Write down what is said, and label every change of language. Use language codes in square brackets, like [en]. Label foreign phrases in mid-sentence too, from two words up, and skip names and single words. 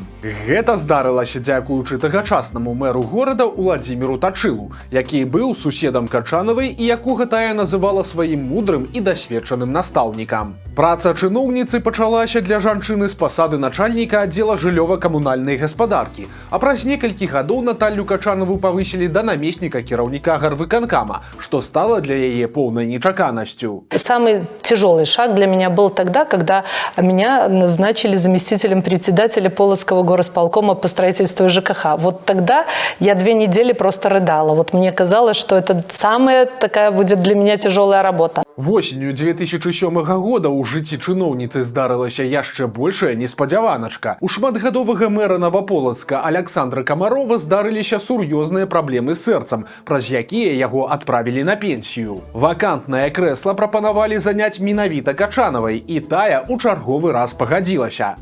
[be] Гэта здарылася дзякуючы тагачаснаму мэру горада Уладзіміру Тачылу, які быў суседам Качанавай і якога тая называла сваім мудрым і дасведчаным настаўнікам. Праца чыноўніцы пачалася для жанчыны з пасады начальніка аддзела жыллёва-камунальнай гаспадаркі, а праз некалькі гадоў Наталью Качанову павысілі да намесніка кіраўніка гарвыканкама, што стала для яе поўнай нечаканасцю. [ru] Самый тяжелый шаг для меня был тогда, когда меня назначили заместителем председателя Полоцкого горосполкома по строительству ЖКХ. Вот тогда я 2 недели просто рыдала. Вот мне казалось, что это самая такая будет для меня тяжелая работа. [be] Восенню 2007 года ў жыцці чыноўніцы здарылася яшчэ большая неспадзяваначка. У шматгадовага мэра Новополацка Александра Камарова здарыліся сур'ёзныя праблемы з сэрцам, праз якія яго адправілі на пенсію. Вакантнае крэсла прапанавалі заняць менавіта Качанавай, і тая ў чарговы раз пагадзілася.